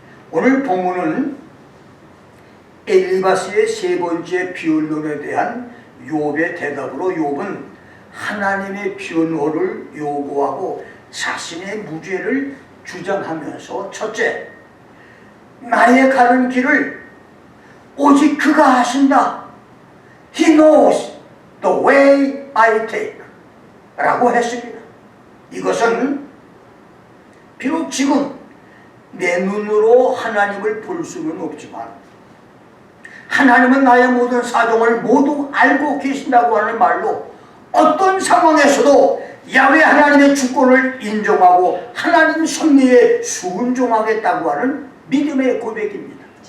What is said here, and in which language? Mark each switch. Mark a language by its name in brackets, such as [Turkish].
[Korean] 오늘 본문은 엘리바스의 세 번째 변론에 대한 욥의 대답으로, 욥은 하나님의 변호를 요구하고 자신의 무죄를 주장하면서, 첫째, 나의 가는 길을 오직 그가 하신다. [English] He knows the way I take [Korean] 라고 했습니다. 이것은 비록 지금 내 눈으로 하나님을 볼 수는 없지만 하나님은 나의 모든 사정을 모두 알고 계신다고 하는 말로 어떤 상황에서도 야훼 하나님의 주권을 인정하고 하나님 섭리에 순종하겠다고 하는 믿음의 고백입니다.